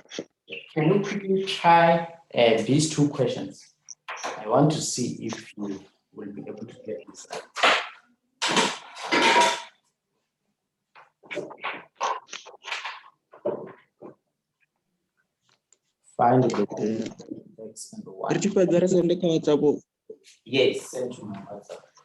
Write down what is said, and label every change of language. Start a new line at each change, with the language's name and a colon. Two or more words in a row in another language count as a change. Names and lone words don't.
English: Can you quickly try these two questions? I want to see if you will be able to get this out. Find the x and the y.
Venda: Ri tshi fhedza ri sende kha WhatsApp.
English: Yes, send to my WhatsApp.